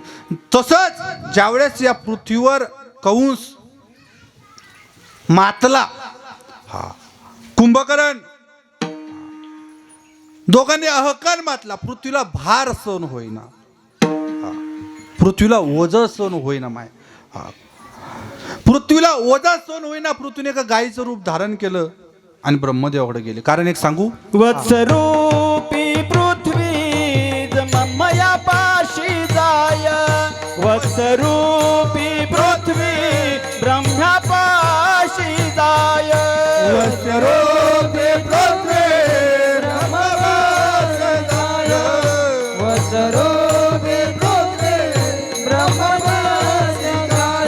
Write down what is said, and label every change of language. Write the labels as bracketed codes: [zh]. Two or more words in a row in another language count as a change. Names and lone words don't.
[mr] तसंच ज्यावेळेस या पृथ्वीवर कंस मातला, कुंभकर्ण दोघांनी अहंकार मातला, पृथ्वीला भार सहन होईना, पृथ्वीला ओझ सहन होईना माय, पृथ्वीला ओझा सहन होईना. पृथ्वीने एका गायीचं रूप धारण केलं आणि ब्रह्मदेवाकडे गेले. कारण एक सांगू, वत्सरूपी पृथ्वी मया पाशी जाय, वत्सरूपी पृथ्वी ब्रह्म्या पाशी जाय, वत्सरूपी पृथ्वी ब्रह्मपाशी जाय, वत्सरूपी पृथ्वी ब्रह्मपाशी जाय.